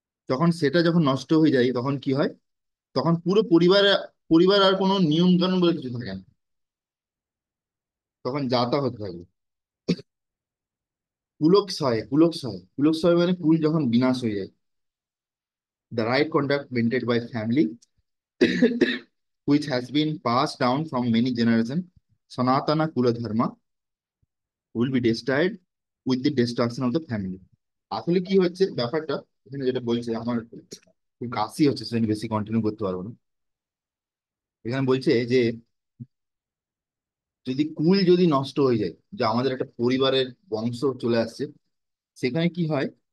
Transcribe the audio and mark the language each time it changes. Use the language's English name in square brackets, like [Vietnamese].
[Bangla] তখন সেটা যখন নষ্ট হয়ে যায় তখন কি হয়? তখন পুরো পরিবার, পরিবার আর কোনো নিয়ম কানুন বলে কিছু থাকে না, তখন যাতা হতে থাকবে। কুলক্ষয়, কুলক্ষয়, কুলক্ষয় মানে কুল যখন বিনাশ হয়ে যায়। [English] The right conduct maintained by family which has been passed down from many generations, Sanatana Kula Dharma, will be destroyed with the destruction of the family. [Bangla] আসলে কি হচ্ছে ব্যাপারটা, এখানে যেটা বলছে, আমার খুব কাশি হচ্ছে, সেজন্য বেশি কন্টিনিউ করতে পারবো না। এখানে বলছে যে যদি কুল যদি নষ্ট হয়ে যায়, যে আমাদের একটা পরিবারের বংশ চলে আসছে, সেখানে কি হয়?